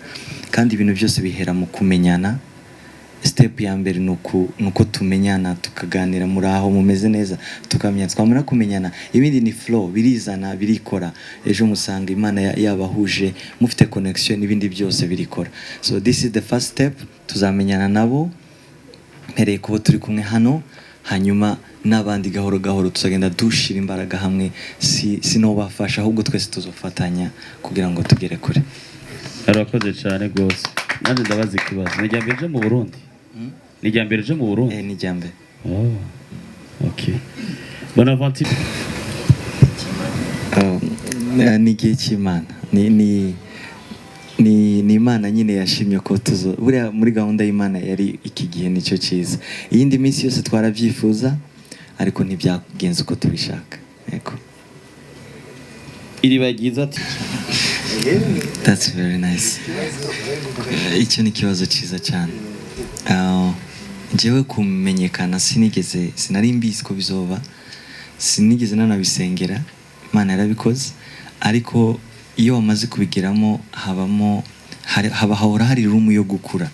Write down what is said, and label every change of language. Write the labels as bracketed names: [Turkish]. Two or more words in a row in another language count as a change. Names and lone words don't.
[Kinyarwanda] Kandi ibintu byose bihera mu kumenyana. Step ya mbere nuko tumenyana, tukaganira muri aho mumeze neza, tukamenya, twamara kumenyana ibindi ni flow, birizana, birikora. Ejo musanga Imana yabahuje, mufite connection, ibindi byose birikora. [English] So this is the first step. [Kinyarwanda] Tuzamenyana nabo mpereye kubo turi kumwe hano, hanyuma n'abandi gahoro gahoro tuzagenda dushira imbaraga hamwe. [Rundi] Sino bafasha, ahubwo twese tuzofatanya kugira ngo tugere kure. Arakoze cyane gose. Nanje ndabaza ikibazo. Ni jambe je mu Burundi? Ni jambe je mu Burundi? Ni jambe. [English] Oh. Okay. Bonaventure. [Kinyarwanda] Ni gihe cy'Imana. Ni Imana nyine yashimye ko buriya muri gahunda y'Imana yari iki gihe nicyo cyiza. Iyindi minsi yose twarabyifuza ariko ntibyagenze uko tubishaka. Yego. Iri bagize ati [English] That's very nice. [Kinyarwanda] Icyo ni ikibazo cyiza cyane. Njyewe kumenyekana sinari mbizi ko bizoba, sinigeze nanabisengera, Imana yarabikoze. Ariko iyo wamaze kubigeramo hahora hari room yo gukura.